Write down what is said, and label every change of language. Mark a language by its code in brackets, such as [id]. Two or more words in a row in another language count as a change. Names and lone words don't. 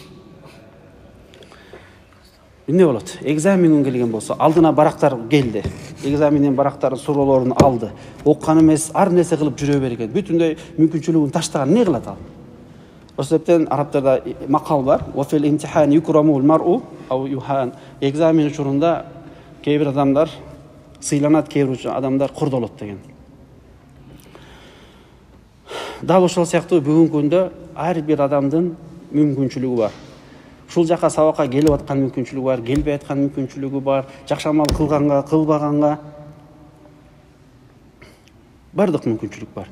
[ky] Эмне болот? Экзамен күнү келген болсо, алдына барактар келди. Экзаменден барактардын суроолорун алды. Оккан эмес, ар нерсе кылып жүрө берген. Бүтүндөй мүмкүнчүлүгүн таштаган, эмне кылат ал? Ошол себептен арабтарда макал бар. [ar] وفي الامتحان يكرم المرء أو يهان. [ky] Экзамен учурунда кээ бир адамдар сыйланат, кээ бир адамдар курдолот деген. Дал ошол сыяктуу бүгүнкү күндө ар бир адамдын мүмкүнчүлүгү бар. Ушул жака сабакка келип аткан мүмкүнчүлүгү бар, келбей аткан мүмкүнчүлүгү бар, жакшы амал кылганга, кылбаганга бардык мүмкүнчүлүк бар.